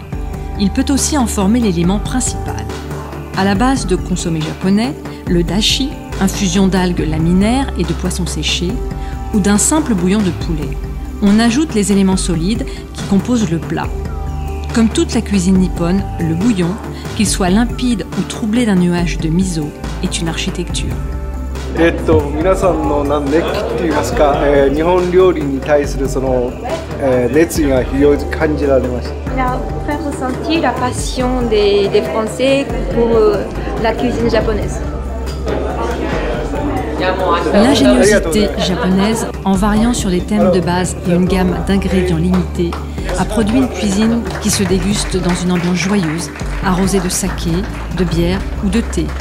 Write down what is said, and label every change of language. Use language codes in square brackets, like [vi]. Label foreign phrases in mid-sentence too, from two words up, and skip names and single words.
[fr] Il peut aussi en former l'élément principal. À la base de consommés japonais, le dashi, infusion d'algues laminaires et de poissons séchés, ou d'un simple bouillon de poulet. On ajoute les éléments solides qui composent le plat. Comme toute la cuisine nippone, le bouillon, qu'il soit limpide ou troublé d'un nuage de miso, est une architecture. [ja] 皆さんの熱気って言いますか、日本料理に対するその、熱意が非常に感じられました。 [fr] Il a fait ressentir la passion des Français pour la cuisine japonaise. L'ingéniosité japonaise, en variant sur des thèmes de base et une gamme d'ingrédients limités, a produit une cuisine qui se déguste dans une ambiance joyeuse, arrosée de saké, de bière ou de thé.